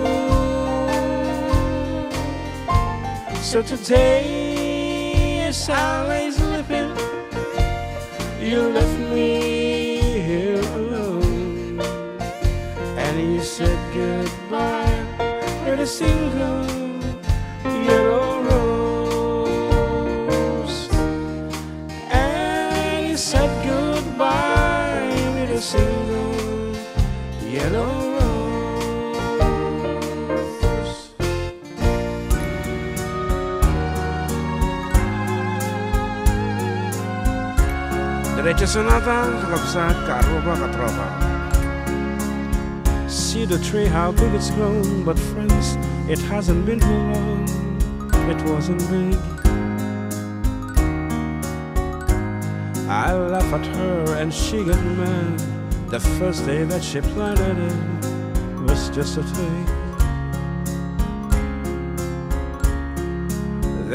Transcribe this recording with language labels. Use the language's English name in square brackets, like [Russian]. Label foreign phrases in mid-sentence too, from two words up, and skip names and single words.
[English] So today, as I lay sleeping, you left me here alone, and you said goodbye with a single yellow rose. And you said goodbye with a single yellow rose. [Iloko] Diretso sonata sa kapsat ka-aruba ka-tropa. [English] See the tree, how big it's grown, but friends, it hasn't been too long. It wasn't big. I laugh at her and she got mad. The first day that she planted it was just a twig.